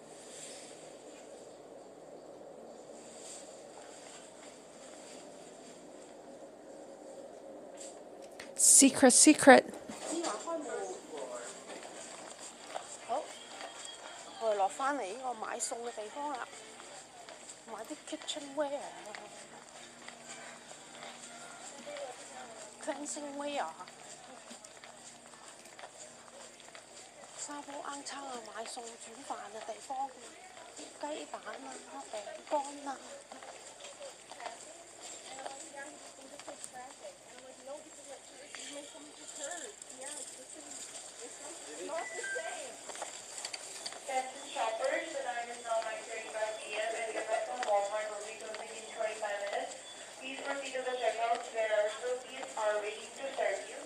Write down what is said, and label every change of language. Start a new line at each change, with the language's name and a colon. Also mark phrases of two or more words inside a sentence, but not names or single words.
Cantonese: Secret。芝麻開門。好，我哋落翻嚟呢個買餸嘅地方啦，買啲
English: kitchenware、cleansing wear、
Cantonese: 沙煲罌罉啊，買餸煮飯嘅地方，雞蛋啊、餅乾啊。
English: Attention shoppers, the time is now 9:35 p.m. and the American Walmart will be closing in 25 minutes. Please proceed to the checkout where our associates are waiting to serve you.